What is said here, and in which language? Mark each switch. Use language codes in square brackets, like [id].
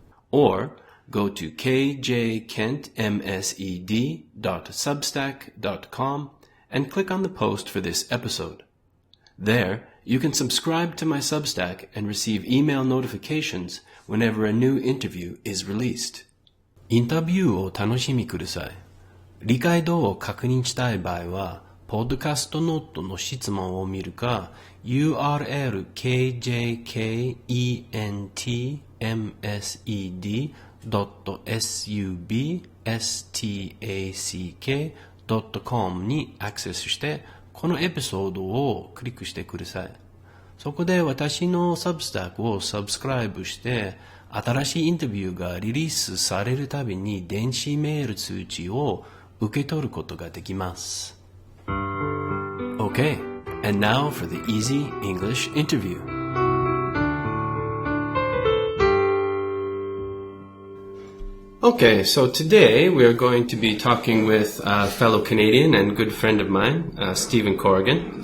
[en] Or go to kjkentmsed.substack.com and click on the post for this episode. There, you can subscribe to my Substack and receive email notifications whenever a new interview is released. [ja] インタビューを楽しみください。理解度を確認したい場合は、ポッドキャストノートの質問を見るか、URL kjkentmsed.substack.com にアクセスして、このエピソードをクリックしてください。そこで私のサブスタックをサブスクライブして、新しいインタビューがリリースされるたびに電子メール通知を受け取ることができます。 [en] Okay, and now for the Easy English Interview. Okay, so today we are going to be talking with a fellow Canadian and good friend of mine, Stephen Corrigan.